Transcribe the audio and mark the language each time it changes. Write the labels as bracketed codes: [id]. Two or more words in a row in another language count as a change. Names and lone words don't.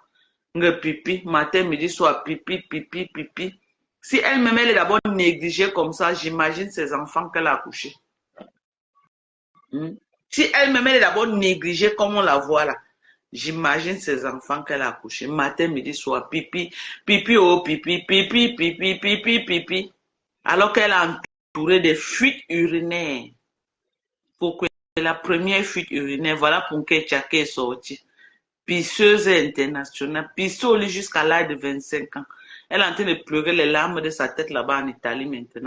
[fr] Pipi, matin, midi, soir, pipi, pipi, pipi. Si elle-même, elle est d'abord négligée comme ça, j'imagine ses enfants qu'elle a accouchés. Si elle-même, elle est d'abord négligée comme on la voit là, j'imagine ses enfants qu'elle a accouchés. Matin, midi, soir, pipi, pipi, oh, pipi, pipi, pipi, pipi, pipi. Alors qu'elle a entouré des fuites urinaires. Pour que la première fuite urinaire, voilà pour que Tchake est sortie. Pisseuse internationale, pisseuse jusqu'à l'âge de 25 ans. Elle est en train de pleurer les larmes de sa tête là-bas en Italie maintenant.